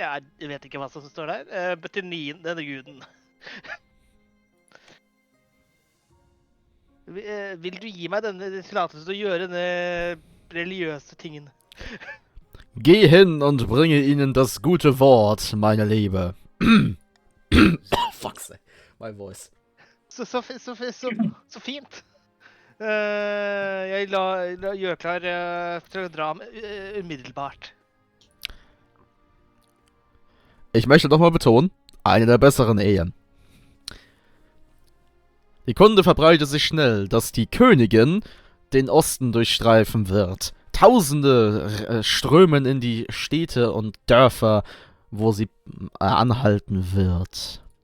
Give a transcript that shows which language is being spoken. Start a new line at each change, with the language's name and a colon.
Norwegian: Jeg vet ikke hva som står der. Til denne guden. Vil du gi meg denne tillatelse til å gjøre denne religiøse tingen?
German: Geh hin und bringe ihnen das gute Wort, meine Liebe.
English: Oh, fuck sake. My voice.
Norwegian: Så fint. Jeg gjør klar til å dra umiddelbart.
German: Ich möchte nochmal betonen, eine der besseren Ehen. Die Kunde verbreitet sich schnell, dass die Königin den Osten durchstreifen wird. Tausende strömen in die Städte und Dörfer, wo sie anhalten wird.